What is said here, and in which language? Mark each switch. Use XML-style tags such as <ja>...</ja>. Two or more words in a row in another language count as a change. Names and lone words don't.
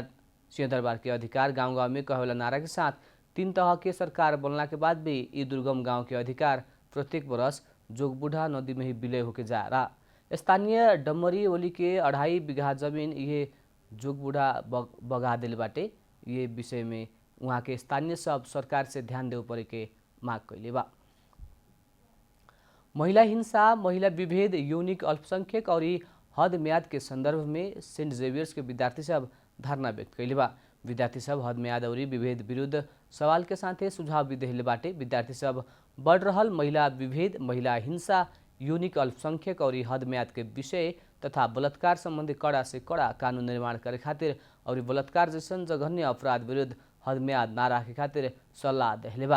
<bho>सिंहदरबार के अधिकार गांव गांव में कहेला नारा के साथ 3 तह के सरकार बनला के बाद भी ये दुर्गम गांव के अधिकार प्रत्येक वर्ष जोगबुढ़ा नदी में ही विलय होके जा रहा। स्थानीय डमरी ओली के 2.5 बीघा जमीन ये जोगबुढ़ा बगा दिल बाटे। ये विषय में वहाँ के स्थानीय सब सरकार से ध्यान देवे पड़े के माग कैले बा। महिला हिंसा, महिला विभेद, यौनिक अल्पसंख्यक और हद म्याद के संदर्भ में सेंट जेवियर्स के विद्यार्थी सब धारणा व्यक्त कैले बा। विद्यार्थी सब हद म्याद और विभेद विरुद्ध सवाल के साथ सुझाव भी देले बाटे। विद्यार्थी सब बढ़ रहल महिला विभेद, महिला हिंसा, यूनिक अल्पसंख्यक और हद म्याद के विषय तथा बलात्कार संबंधी कड़ा से कड़ा कानून निर्माण करे खातिर और बलात्कार जैसन जघन्य अपराध विरुद्ध हद म्याद ना राखे खातिर सल्लाह देले बा।</bho>